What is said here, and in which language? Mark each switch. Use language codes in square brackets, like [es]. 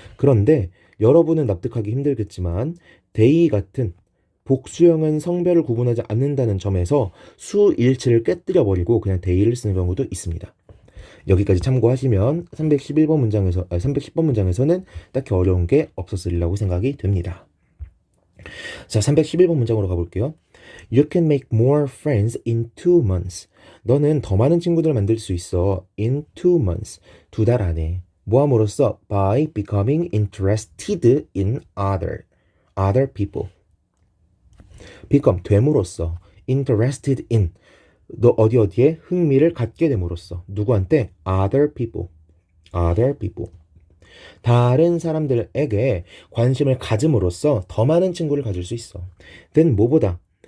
[ko] 그런데 여러분은 납득하기 힘들겠지만 they 같은 복수형은 성별을 구분하지 않는다는 점에서 수일치를 깨뜨려 버리고 그냥 they를 쓰는 경우도 있습니다. 여기까지 참고하시면 310번 문장에서는 딱히 어려운 게 없었으리라고 생각이 됩니다. 자, 311번 문장으로 가볼게요. [en] You can make more friends in 2 months. [ko] 너는 더 많은 친구들을 만들 수 있어. [en] In 2 months. [ko] 2달 안에. 뭐 함으로써? [en] By becoming interested in other people. [ko] become 됨으로써. [en] interested in. [ko] 너 어디에 흥미를 갖게 됨으로써. 누구한테? [en] other people. [ko] 다른 사람들에게 관심을 가짐으로써 더 많은 친구를 가질 수 있어. then 뭐보다?